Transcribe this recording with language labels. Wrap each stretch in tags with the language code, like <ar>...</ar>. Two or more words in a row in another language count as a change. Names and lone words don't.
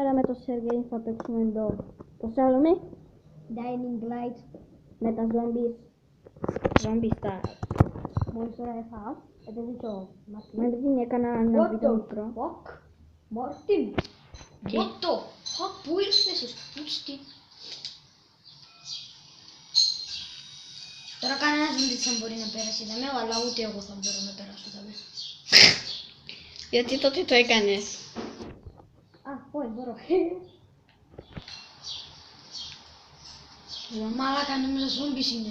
<el>με το Σεργέη θα παίξουμε εδώ. Το θέλουμε. Dining Light. Με τα zombies. Zombie Star. Μόλις τώρα έφαγα. Επειδή το Μαρτίν έκανα ένα βίντεο μικρό.</el> <en>Fuck. Μάρτιν.</en> <el>Τι?</el> <en>What the fuck.</en> <el>Πού ήρθες εσπούστη. Τώρα κανένας δεν μπορεί να πέρασει δαμέ, αλλά ούτε εγώ θα μπορώ να περάσω δαμέ. Γιατί τότε το έκανες. Α, όχι μπορώ. Μαλάκα νόμιζα ζόμπις είναι.</el>